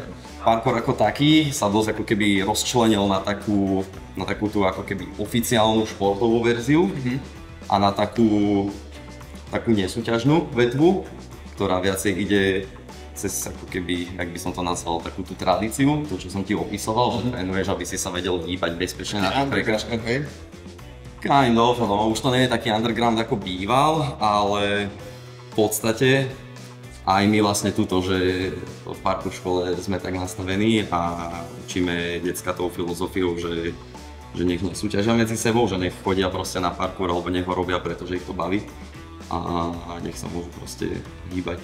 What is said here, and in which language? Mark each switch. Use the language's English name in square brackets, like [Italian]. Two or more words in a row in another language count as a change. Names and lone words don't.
[Slovak] Parkour ako taký sa dosť ako keby rozčlenil na takú tú ako keby oficiálnu športovú verziu a na takú nesúťažnú vetvu, ktorá viacej ide cez ako keby, jak by som to nazval, takú tú tradíciu, to čo som ti opisoval, že trénuješ, aby si sa vedel hýbať bezpečne na tých prekážkach. [English] Kind of, [Slovak] no už to nie je taký underground ako býval, ale v podstate aj my vlastne tuto, že v parkour škole sme tak nastavení a učíme decka tou filozofiou, že nech nesúťažia medzi sebou, že nech chodia proste na parkour alebo nech ho robia, pretože ich to baví a nech sa môžu proste hýbať